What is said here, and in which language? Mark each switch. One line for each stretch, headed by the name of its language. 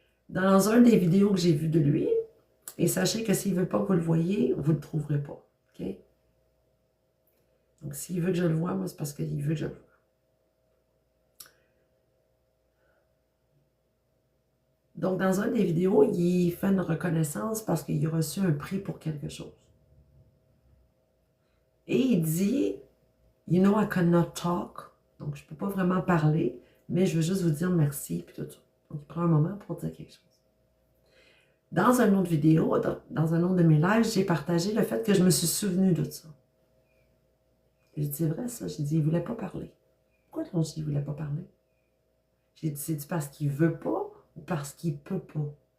French: Dans un des vidéos que j'ai vues de lui, et sachez que s'il ne veut pas que vous le voyez, vous ne le trouverez pas. OK? Donc, s'il veut que je le voie, moi, c'est parce qu'il veut que je le voie. Donc, dans un des vidéos, il fait une reconnaissance parce qu'il a reçu un prix pour quelque chose. Et il dit,
English: you know, I cannot talk.
French: Donc, je ne peux pas vraiment parler, mais je veux juste vous dire merci, puis tout ça. Donc, il prend un moment pour dire quelque chose. Dans une autre vidéo, dans un autre de mes lives, j'ai partagé le fait que je me suis souvenu de ça. J'ai dit, c'est vrai ça. J'ai dit, il ne voulait pas parler. Pourquoi donc il ne voulait pas parler? J'ai dit, c'est parce qu'il ne veut pas ou parce qu'il ne peut pas?